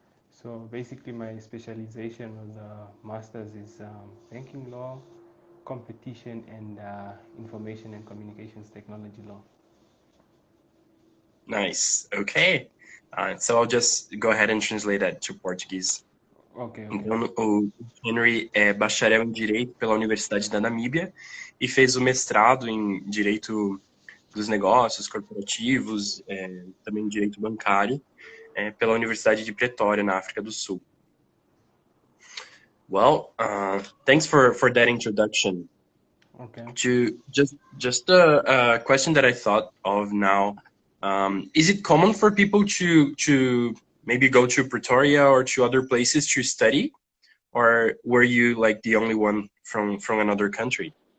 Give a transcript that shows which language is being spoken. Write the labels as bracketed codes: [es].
[en] So basically my specialization with the master's is banking law, competition, and information and communications technology law. Nice, okay. So I'll just go ahead and translate that to Portuguese. Okay. [pt] Então, o Henry é bacharel em Direito pela Universidade da Namíbia e fez o mestrado em Direito dos Negócios Corporativos, também Direito Bancário, pela Universidade de Pretória, na África do Sul. [en] Well, thanks for that introduction. Okay. Just a question that I thought of now. Is it common for people to maybe go to Pretoria or to other places to study, or were you like the only one from another country?